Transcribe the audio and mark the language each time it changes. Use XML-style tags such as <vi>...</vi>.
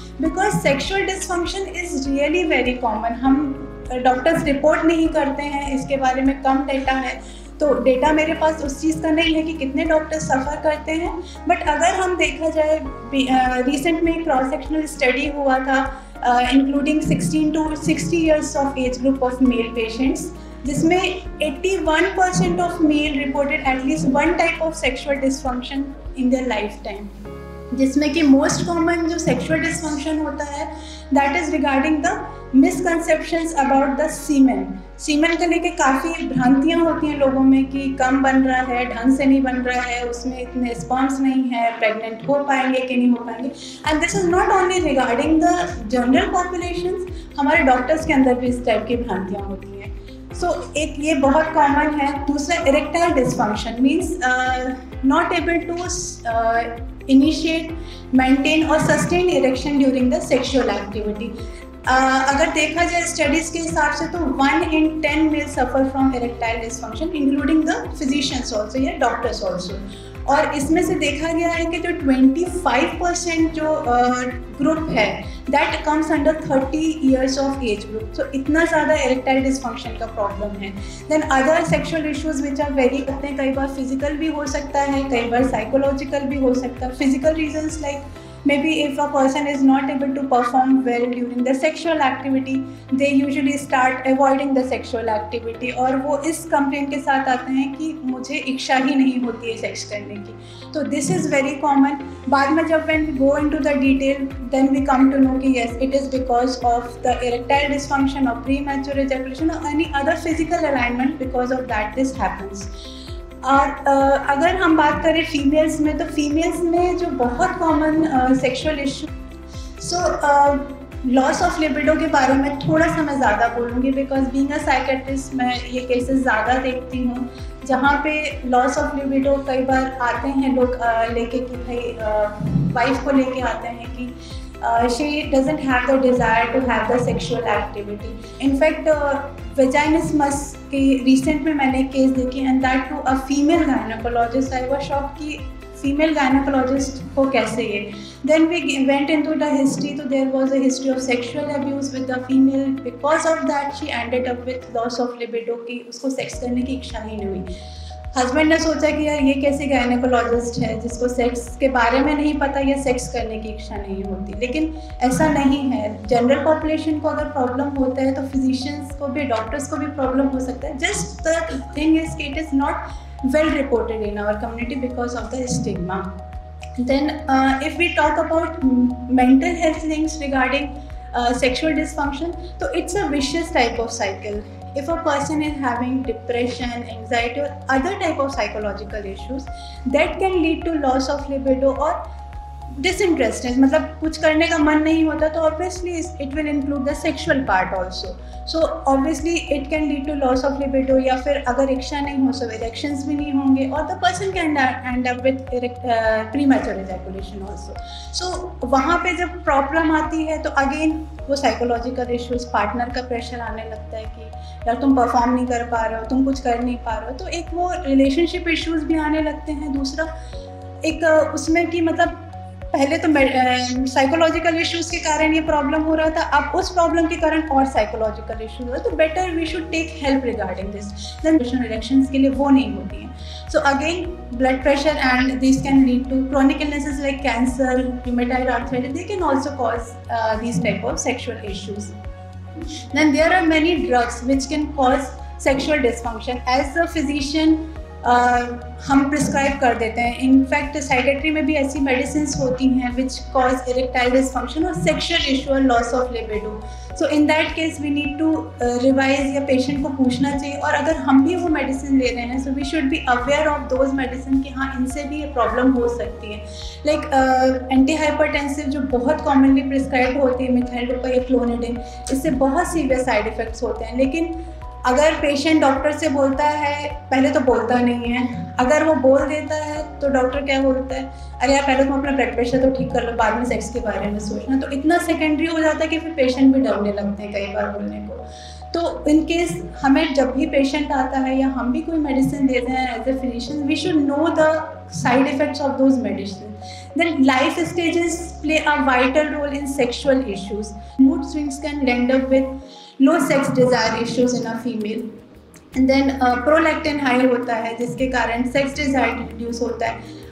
<en>Because sexual dysfunction is really very common.</en> <hi>हम doctors report नहीं करते हैं, इसके बारे में कम डेटा है, तो डेटा मेरे पास उस चीज़ का नहीं है कि कितने डॉक्टर सफ़र करते हैं। बट अगर हम देखा जाए, रिसेंट में एक क्रॉस सेक्शनल स्टडी हुआ था</hi> <en>Including 16 to 60 years of age group of male patients, जिसमें 81% of male reported at least one type of sexual dysfunction in their lifetime, जिसमें कि most common जो sexual dysfunction होता है that is regarding the misconceptions about the semen.</en> <hi>सीमेन को लेके काफ़ी भ्रांतियाँ होती हैं लोगों में कि कम बन रहा है, ढंग से नहीं बन रहा है, उसमें इतने स्पर्म्स नहीं है, प्रेग्नेंट हो पाएंगे कि नहीं हो पाएंगे।</hi> <en>and this is not only regarding the general population,</en> <hi>हमारे डॉक्टर्स के अंदर भी इस टाइप की भ्रांतियाँ होती हैं। सो एक ये बहुत कॉमन है। दूसरा</hi> <en>Erectile dysfunction means not able to initiate, maintain or sustain erection during the sexual activity.</en> <hi>अगर देखा जाए स्टडीज़ के हिसाब से तो</hi> <en>1 in 10 male suffer from erectile dysfunction including the physicians also या doctors also.</en> <hi>और इसमें से देखा गया है कि जो 25% जो ग्रुप है</hi> <en>That comes under 30 years of age group.</en> <hi>सो इतना ज़्यादा इरेक्टाइल डिसफंक्शन का प्रॉब्लम है। Then other sexual issues which are very करते हैं, कई बार फिजिकल भी हो सकता है, कई बार साइकोलॉजिकल भी हो सकता है।</hi> <en>physical reasons like maybe if a person is not able to perform well during the sexual activity, they usually start avoiding the sexual activity,</en> <hi>और वो इस कंप्लेंट के साथ आते हैं कि मुझे इच्छा ही नहीं होती है सेक्स करने की।</hi> <en>तो this is very common.</en> <hi>बाद में जब</hi> <en>when we go into the detail, then we come to know कि yes, it is because of the erectile dysfunction or premature ejaculation or any other physical alignment, because of that this happens.</en> <hi>और अगर हम बात करें females में, तो females में जो बहुत common sexual issue, so loss of libido के बारे में थोड़ा सा मैं ज़्यादा बोलूँगी, बिकॉज बीइंग अ साइकेट्रिस्ट मैं ये केसेस ज़्यादा देखती हूँ जहाँ पे लॉस ऑफ लिबिडो कई बार आते हैं लोग लेके कि भाई वाइफ को लेके आते हैं कि</hi> <en>she doesn't have the desire to have the sexual activity. In fact, vaginismus के recent में मैंने case देखी and that to a female gynecologist. I was shocked</en> <hi>कि female gynecologist को कैसे ये.</hi> <en>Then we went into the history, so there was a history of sexual abuse with the female. Because of that, she ended up with loss of libido</en> <hi>कि उसको sex करने की इच्छा ही नहीं हुई। हस्बैंड ने सोचा कि यार ये कैसे गायनेकोलॉजिस्ट है जिसको सेक्स के बारे में नहीं पता या सेक्स करने की इच्छा नहीं होती, लेकिन ऐसा नहीं है। जनरल पॉपुलेशन को अगर प्रॉब्लम होता है तो फिजिशियंस को भी, डॉक्टर्स को भी प्रॉब्लम हो सकता है।</hi> <en>Just the thing is कि it is not well reported in our community because of the stigma. Then if we talk about mental health things regarding sexual dysfunction, so it's a vicious type of cycle. If a person is having depression, anxiety or other type of psychological issues, that can lead to loss of libido or disinterestedness,</en> <hi>मतलब कुछ करने का मन नहीं होता, तो</hi> <en>obviously it will include the sexual part also. So obviously it can lead to loss of libido,</en> <hi>या फिर अगर इच्छा नहीं हो</hi> <en>so erections भी नहीं होंगे, और the person can end up with premature ejaculation also.</en> <hi>So वहाँ पे जब प्रॉब्लम आती है तो अगेन वो साइकोलॉजिकल इश्यूज, पार्टनर का प्रेशर आने लगता है कि यार तुम परफॉर्म नहीं कर पा रहे हो, तुम कुछ कर नहीं पा रहे हो, तो एक वो रिलेशनशिप इश्यूज भी आने लगते हैं। दूसरा एक उसमें कि मतलब पहले तो साइकोलॉजिकल इश्यूज के कारण ये प्रॉब्लम हो रहा था, अब उस प्रॉब्लम के कारण और साइकोलॉजिकल इश्यूज हो,</hi> <en>तो better we should take help regarding this.</en> <hi>Then elections के लिए वो नहीं होती हैं।</hi> <en>So again blood pressure and this can lead to chronic illnesses like cancer, rheumatoid arthritis, they can also cause these type of sexual issues. Then there are many drugs which can cause sexual dysfunction. As a physician,</en> <hi>हम prescribe कर देते हैं। In fact psychiatry में भी ऐसी medicine होती हैं</hi> <en>which cause erectile dysfunction</en> <hi>और सेक्शुअल इशू और loss of libido. So in that case we need to revise या पेशेंट को पूछना चाहिए, और अगर हम भी वो मेडिसिन ले रहे हैं</hi> <en>so we should be aware of those medicine</en> <hi>कि हाँ इनसे भी ये प्रॉब्लम हो सकती है। लाइक एंटी हाइपरटेंसिव जो बहुत कॉमनली प्रिस्क्राइब होती है मिथाइलडोपा या क्लोनिडिन, इससे बहुत सीवियर साइड इफ़ेक्ट्स होते हैं। लेकिन अगर पेशेंट डॉक्टर से बोलता है, पहले तो बोलता नहीं है, अगर वो बोल देता है तो डॉक्टर क्या बोलता है, अरे यार पहले तुम अपना ब्लड प्रेशर तो ठीक कर लो, बाद में सेक्स के बारे में सोचना। तो इतना सेकेंडरी हो जाता है कि फिर पेशेंट भी डरने लगते हैं कई बार बोलने को। तो इन केस हमें जब भी पेशेंट आता है या हम भी कोई मेडिसिन देते हैं</hi> <en>As a physician, we should know the side effects of those medicine. Then life stages play a vital role in sexual issues. Mood swings can end up with low sex desire issues in a female. And then prolactin high</en> <hi>होता है जिसके कारण</hi> <en>sex desire reduce होता है।</en>